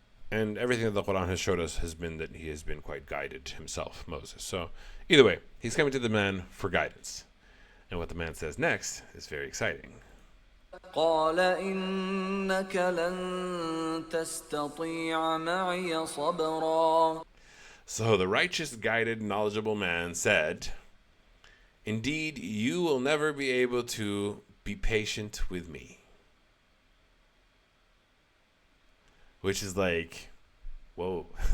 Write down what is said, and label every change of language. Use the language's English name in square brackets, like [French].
[English] And everything that the Quran has showed us has been that he has been quite guided himself, Moses. So either way, he's coming to the man for guidance. And what the man says next is very exciting. [Arabic] قال إنك لن تستطيع معي صبرا. [English] So the righteous, guided, knowledgeable man said, indeed, you will never be able to be patient with me. Which is like, Whoa.